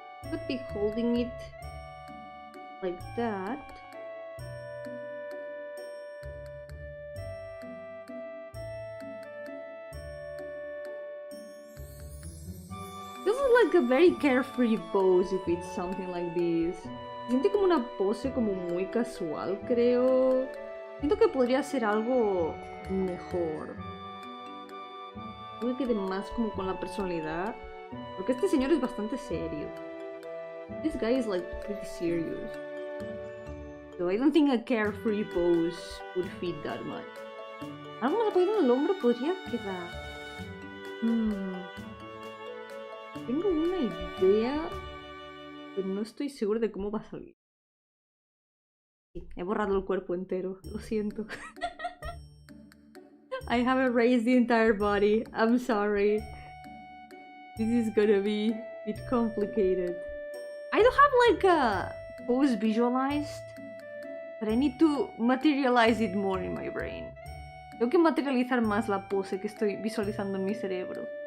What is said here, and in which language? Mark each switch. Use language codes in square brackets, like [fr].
[en] Could be holding it like that. This is like a very carefree pose if it's something like this. [es] Siente como una pose como muy casual, creo. Siento que podría ser algo mejor. Creo que quede más como con la personalidad. Porque este señor es bastante serio. [en] This guy is like pretty serious. So I don't think a carefree pose would fit that much. [es] Algo más apoyado en el hombro podría quedar. Tengo una idea, pero no estoy segura de cómo va a salir. Sí, he borrado el cuerpo entero, lo siento. [en] I have erased the entire body. I'm sorry. This is gonna be a bit complicated. I don't have like a pose visualized, but I need to materialize it more in my brain. [es] Tengo que materializar más la pose que estoy visualizando en mi cerebro.